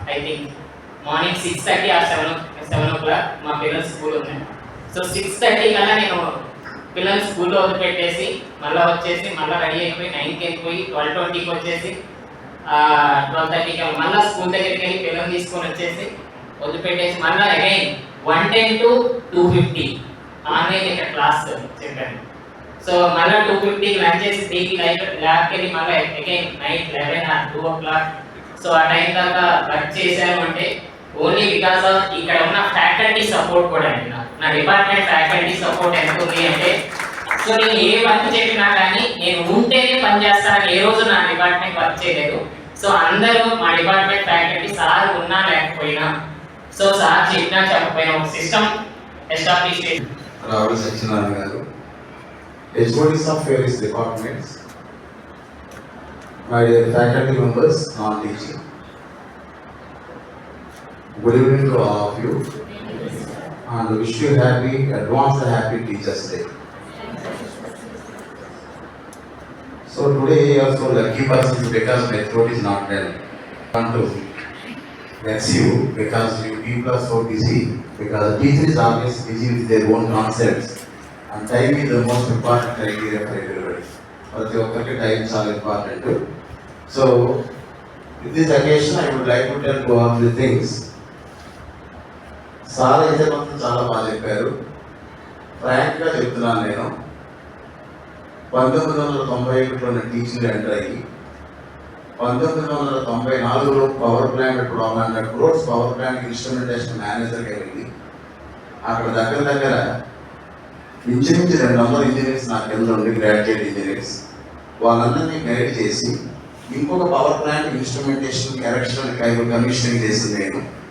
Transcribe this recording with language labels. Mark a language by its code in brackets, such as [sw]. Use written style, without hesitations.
[en] I think morning 6:30 or 7 o'clock. [te] మా పిల్లల school ఉంది. సో 6:30 కల్లా నేను పిల్లల స్కూల్లో వదిలిపెట్టేసి మళ్ళీ వచ్చేసి మళ్ళీ రెడీ అయిపోయి 9కి వెళ్ళిపోయి 12:20కి వచ్చేసి 12:30కి మళ్ళీ స్కూల్ దగ్గరికి వెళ్ళి పిల్లలు తీసుకొని వచ్చేసి వదిలిపెట్టేసి మళ్ళీ అగైన్ 1:10 to 2:50 ఆన్లైన్ ఇక్కడ క్లాస్ చెప్పాను. సో మళ్ళీ 2:50కి లంచ్ చేసి 3కి ల్యాబ్కి వెళ్ళి మళ్ళీ again night 11 or 2 o'clock. So ఆ టైం దాకా వర్క్ చేశాను అంటే ఓన్లీ బికాస్ ఆఫ్ ఇక్కడ ఉన్న ఫ్యాకల్టీ సపోర్ట్ కూడా అండి. నా డిపార్ట్మెంట్ ఫ్యాకల్టీ సపోర్ట్ ఎంత ఉంది అంటే, సో నేను ఏ వర్క్ చెప్పినా కానీ నేను ఉంటేనే పని చేస్తానని ఏ రోజు నా డిపార్ట్మెంట్ వర్క్ చేయలేదు. సో అందరూ మా డిపార్ట్మెంట్ ఫ్యాకల్టీ సార్ ఉన్నా లేకపోయినా, సో సార్ చెప్పినా చెప్పకపోయినా ఒక సిస్టమ్ ఎస్టాబ్లిష్ చేసి [en] Ravula Satyanarayana garu, HODs of various departments, my dear faculty members, non-teaching, good evening to all of you, and wish you advance happy Teachers' Day. So today you are so lucky person because my throat is not well. want to vex you because you people are so busy, because the teacher is always busy with their own concepts, and time is the most important criteria for everybody. [te] ప్రతి ఒక్కరికి time చాలా important. [en] So with this occasion I would like to tell you all the things. [te] Sir అయితే మాత్రం చాలా బాగా చెప్పారు. ఫ్రాంక్గా చెప్తున్నాను, నేను 1991లో టీచింగ్ ఎంటర్ అయ్యి 1994లో పవర్ ప్లాంట్ ఇప్పుడు 100 crores పవర్ ప్లాంట్ ఇన్స్ట్రుమెంటేషన్ మేనేజర్గా వెళ్ళి అక్కడ దగ్గర ఇంచుమించు 200 ఇంజనీర్స్ నా కింద ఉండి గ్రాడ్యుయేట్ ఇంజనీర్స్ వాళ్ళందరినీ గైడ్ చేసి ఇంకొక power plant instrumentation erection commissioning చేసింది నేను.